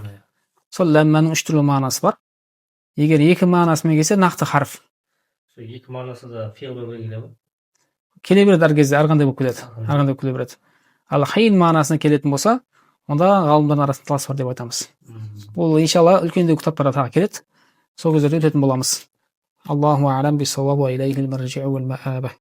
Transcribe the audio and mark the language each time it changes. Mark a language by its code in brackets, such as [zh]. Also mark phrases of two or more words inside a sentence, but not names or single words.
[kk] Сол ламманың үш түрлі мағынасы бар. Егер екі мағынасымен келсе, нақты харф. Екі мағынасы да фейл болып келе ме? Келе береді әр кезде, әрқандай болып келеді. Әрқандай болып келе береді. Ал хин мағынасына келетін болса, онда ғалымдардың арасында талас бар деп айтамыз. Бұл иншалла үлкендеу кітаптарда тағы келеді. Сол кездерде өтетін боламыз. [ar] الله أعلم بالصواب وإليه المرجع والمآب.